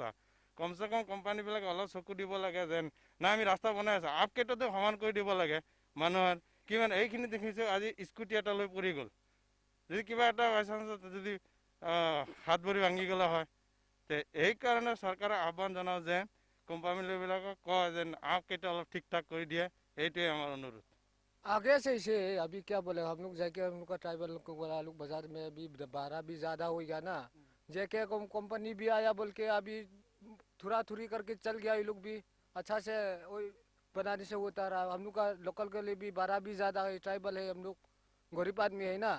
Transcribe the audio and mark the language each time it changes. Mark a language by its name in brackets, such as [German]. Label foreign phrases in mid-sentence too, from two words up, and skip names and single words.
[Assamese] কমচে কম কোম্পানীবিলাকে অলপ চকু দিব লাগে যেন না আমি ৰাস্তা বনাই আছোঁ, আপকেইটাতো সমান কৰি দিব লাগে মানুহৰ। কিমান এইখিনি দেখিছোঁ আজি স্কুটি এটা লৈ পৰি গ'ল, যদি কিবা এটা বাইচাঞ্চত যদি হাত ভৰি ভাঙি গ'লা হয়। তে এইকাৰণে চৰকাৰে আহ্বান জনাওঁ যে কোম্পানীবিলাকক কয় যেন আপকেইটা অলপ ঠিক ঠাক কৰি দিয়ে, এইটোৱে আমাৰ অনুৰোধ। [Hindi] आगे से इसे अभी क्या बोले, हम लोग जाके हम लोग का ट्राइबल वाला लोग बाजार में अभी भाड़ा भी ज़्यादा हो गया ना, जेके कंपनी भी आया बोल के अभी थोड़ा थोड़ी करके चल गया। ये लोग भी अच्छा से वही बनाने से होता रहा। हम लोग का लोकल के लिए भी भाड़ा भी ज़्यादा है, ट्राइबल है, हम लोग गरीब आदमी है ना।